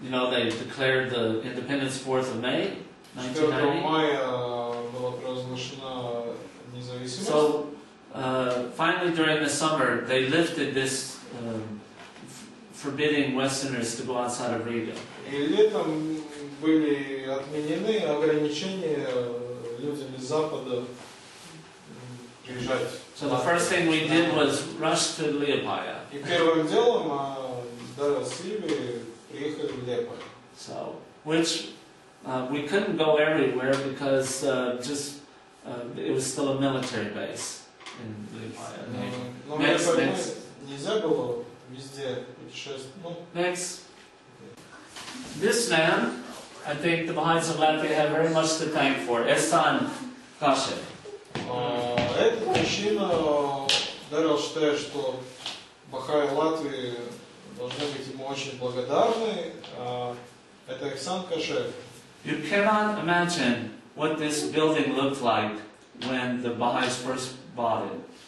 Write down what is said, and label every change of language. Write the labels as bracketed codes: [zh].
[en] they declared the independence 4th of May, 1990. [ru] 4 мая была провозглашена независимость. [en] So finally, during the summer, they lifted this forbidding Westerners to go outside of Riga. [ru] И летом были отменены ограничения людям из Запада приезжать. [en] So the first thing we did was rush to Liepāja. [ru] И первым делом Даррелл с Риги приехали в Liepāju. [en] So, which we couldn't go everywhere because it was still a military base in Liepāja. [ru] Но [en] Next. [ru] Нельзя было везде путешествовать. [en] Next. This man, I think the Baha'is of Latvia have very much to thank for. Ehsan Kashev. [ru] Этот мужчина, Даррелл считает, что Бахаи Латвии должны быть ему очень благодарны. Это Эхсан Кашев. You cannot imagine what this building looked like when the Baha'is first bought it.